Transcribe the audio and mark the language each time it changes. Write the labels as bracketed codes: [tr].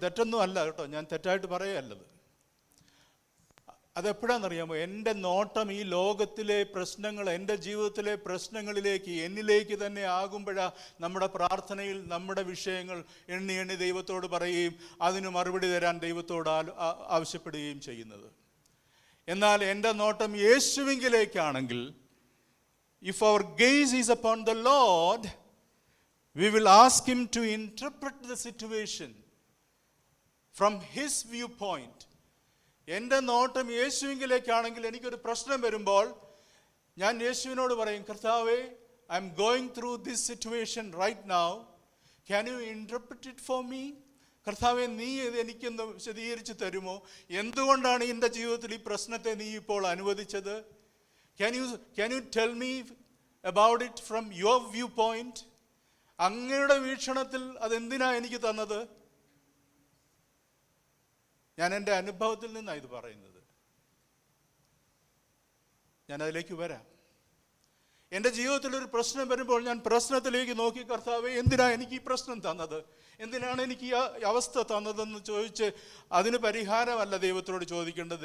[ml] തെറ്റൊന്നും അല്ല കേട്ടോ, ഞാൻ തെറ്റായിട്ട് പറയുകയല്ലത്. അതെപ്പോഴാണെന്നറിയാമോ? എൻ്റെ നോട്ടം ഈ ലോകത്തിലെ പ്രശ്നങ്ങൾ, എൻ്റെ ജീവിതത്തിലെ പ്രശ്നങ്ങളിലേക്ക്, എന്നിലേക്ക് തന്നെ ആകുമ്പോഴാണ് നമ്മുടെ പ്രാർത്ഥനയിൽ നമ്മുടെ വിഷയങ്ങൾ എണ്ണി ദൈവത്തോട് പറയുകയും അതിന് മറുപടി തരാൻ ദൈവത്തോട് ആവശ്യപ്പെടുകയും ചെയ്യുന്നത്. എന്നാൽ എൻ്റെ നോട്ടം യേശുവിലേക്കാണെങ്കിൽ, [en] if our gaze is upon the Lord, we will ask him to interpret the situation from his viewpoint. [ml] എൻ്റെ നോട്ടം യേശുവിലേക്കാണെങ്കിൽ എനിക്കൊരു പ്രശ്നം വരുമ്പോൾ ഞാൻ യേശുവിനോട് പറയും, കർത്താവേ, [en] I'm going through this situation right now, can you interpret it for me? [ml] കർത്താവേ, നീ ഇത് എനിക്കൊന്ന് വിശദീകരിച്ച് തരുമോ? എന്തുകൊണ്ടാണ് എൻ്റെ ജീവിതത്തിൽ ഈ പ്രശ്നത്തെ നീ ഇപ്പോൾ അനുവദിച്ചത്? [en] Can you tell me about it from your viewpoint? [ml] അങ്ങയുടെ വീക്ഷണത്തിൽ അതെന്തിനാ എനിക്ക് തന്നത്? ഞാൻ എൻ്റെ അനുഭവത്തിൽ നിന്നാണ് ഇത് പറയുന്നത്. ഞാൻ അതിലേക്ക് വരാം. എൻ്റെ ജീവിതത്തിൽ ഒരു പ്രശ്നം വരുമ്പോൾ ഞാൻ പ്രശ്നത്തിലേക്ക് നോക്കി, കർത്താവേ എന്തിനാണ് എനിക്ക് ഈ പ്രശ്നം തന്നത്, എന്തിനാണ് എനിക്ക് ഈ അവസ്ഥ തന്നതെന്ന് ചോദിച്ച് അതിന് പരിഹാരമല്ല ദൈവത്തോട് ചോദിക്കേണ്ടത്.